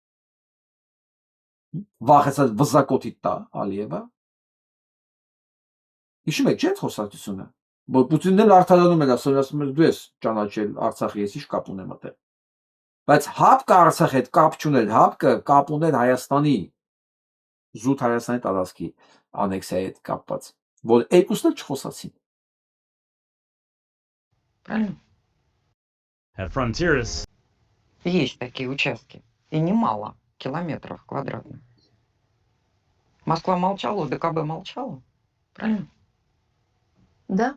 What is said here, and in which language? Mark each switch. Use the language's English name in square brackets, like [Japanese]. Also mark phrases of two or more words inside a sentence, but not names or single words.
[Armenian] Վախեցած վզակոտի տա Ալիևը։ Հիշում եք չէ՞ խոսակցությունը, որ Պուտինն էլ արդարանում էր, ասում էր դու ես ճանաչել Արցախի, ես ինչ կապ ունեմ այդտեղ։ Բայց հապկը Արցախի հետ կապ չուներ, հապկը կապ ուներ Հայաստանի զուտ Հայաստանի տարածքի անեքսիայի հետ կապված, որ երկուսն էլ չխոսացին։ [Russian] Правильно? [English] At Frontiers. [Russian] Есть такие участки, и немало, километров квадратных. Москва молчала, ОДКБ молчала. Правильно? Да,